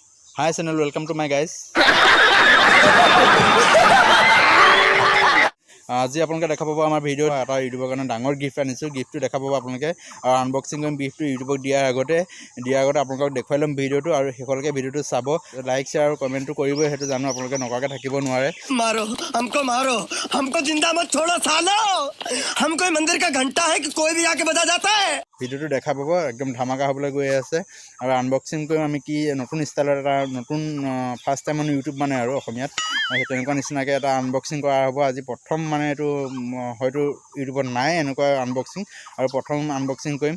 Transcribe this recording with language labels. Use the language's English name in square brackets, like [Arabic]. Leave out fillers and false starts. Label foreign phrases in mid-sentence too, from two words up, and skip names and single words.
[English] Hi channel, welcome to my guys. [Assamese] আজি আপোনালোকে দেখা পাব আমাৰ ভিডিঅ' এটা ইউটিউবৰ কাৰণে ডাঙৰ গিফ্ট আনিছোঁ। গিফ্টটো দেখা পাব আপোনালোকে আৰু আনবক্সিং কৰিম। গিফ্টটো ইউটিউবক দিয়াৰ আগতে আপোনালোকক দেখুৱাই ল'ম ভিডিঅ'টো আৰু শেষলৈকে ভিডিঅ'টো চাব। লাইক শ্বেয়াৰ আৰু কমেণ্টটো কৰিবই, সেইটো জানো আপোনালোকে নকৰাকৈ থাকিব নোৱাৰে। [Hindi] मारो हमको जिंदा मत छोड़ो सालो। हम कोई मंदिर का घंटा है कि कोई भी आके बजा जाता है। [Assamese] ভিডিঅ'টো দেখা পাব, একদম ধামাকা হ'বলৈ গৈ আছে আৰু আনবক্সিং কৰিম আমি কি নতুন ষ্টাইলত এটা নতুন [English] first time [Assamese] মানে ইউটিউব মানে আৰু অসমীয়াত সেই তেনেকুৱা নিচিনাকৈ এটা আনবক্সিং কৰা হ'ব আজি প্ৰথম। মানে এইটো হয়তো ইউটিউবত নাই এনেকুৱা আনবক্সিং, আৰু প্ৰথম আনবক্সিং কৰিম।